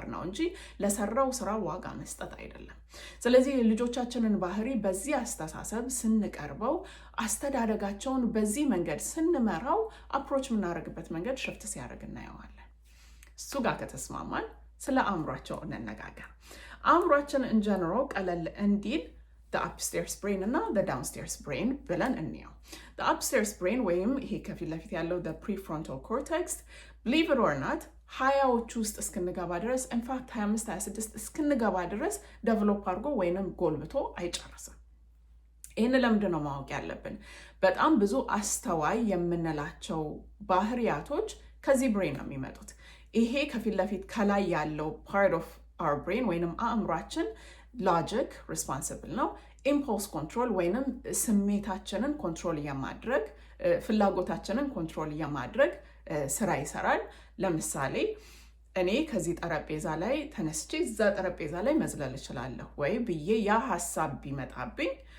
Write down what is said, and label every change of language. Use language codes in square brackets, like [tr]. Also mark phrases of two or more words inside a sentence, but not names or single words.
[am] ነው እንጂ ለሰራው ስራ ዋጋ መስጠት አይደለም። ስለዚህ ልጆቻችንን ባህሪ በዚህ አስተሳሰብ ስንቀርበው፣ አስተዳደጋቸውን በዚህ መንገድ ስንመራው፣ አፕሮች የምናደርግበት መንገድ ሽፍት ሲያደርግ እናየዋለን። እሱ ጋር ከተስማማን ስለ አእምሯቸው እንነጋገር። አእምሯችን [en] in general [am] ቀለል እንዲል [en] the upstairs brain [am] እና [en] the downstairs brain [am] ብለን እንየው። [en] the upstairs brain [am] ወይም ይሄ ከፊት ለፊት ያለው [en] the prefrontal cortex believe it or not [am] ሀያዎቹ ውስጥ እስክንገባ ድረስ ኢንፋክት 25-26 እስክንገባ ድረስ ዴቨሎፕ አድርጎ ወይንም ጎልብቶ አይጨርስም። ይህን ለምንድን ነው ማወቅ ያለብን? በጣም ብዙ አስተዋይ የምንላቸው ባህሪያቶች ከዚህ ብሬን ነው የሚመጡት። ይሄ ከፊት ለፊት ከላይ ያለው [en] part of our brain [am] ወይንም አእምሯችን [en] logic responsible [am] ነው። [en] impulse control [am] ወይንም ስሜታችንን ኮንትሮል የማድረግ ፍላጎታችንን ኮንትሮል የማድረግ ስራ ይሰራል። ለምሳሌ እኔ ከዚህ ጠረጴዛ ላይ ተነስቼ እዛ ጠረጴዛ ላይ መዝለል እችላለሁ ወይ ብዬ ያ ሀሳብ ቢመጣብኝ